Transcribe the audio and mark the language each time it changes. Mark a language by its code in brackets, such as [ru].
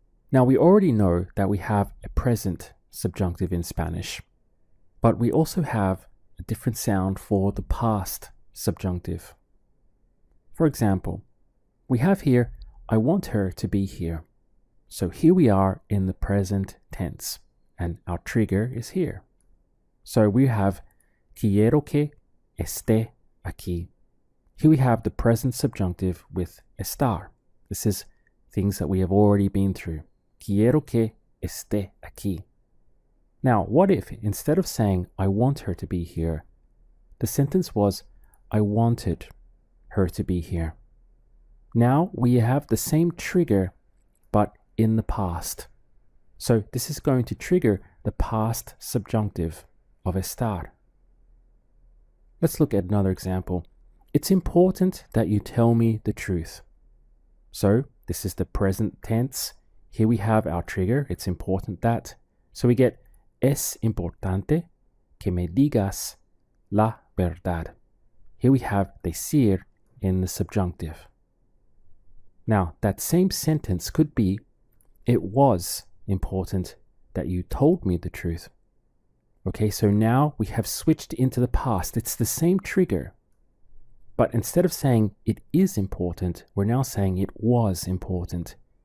[en] Now we already know that we have a present subjunctive in Spanish, but we also have a different sound for the past subjunctive. For example, we have here, I want her to be here. So here we are in the present tense, and our trigger is here. So we have [es] quiero que esté aquí. [en] Here we have the present subjunctive with estar. This is things that we have already been through. [es] Quiero que esté aquí. [en] Now, what if instead of saying, I want her to be here, the sentence was, I wanted her to be here. Now we have the same trigger, but in the past. So this is going to trigger the past subjunctive of estar. Let's look at another example. It's important that you tell me the truth. So this is the present tense. Here we have our trigger. It's important that. So we get [es] es importante que me digas la verdad. [en] Here we have decir in the subjunctive. Now that same sentence could be, it was important that you told me the truth. Okay, so now we have switched into the past. It's the same trigger. But instead of saying it is important, we're now saying it was important.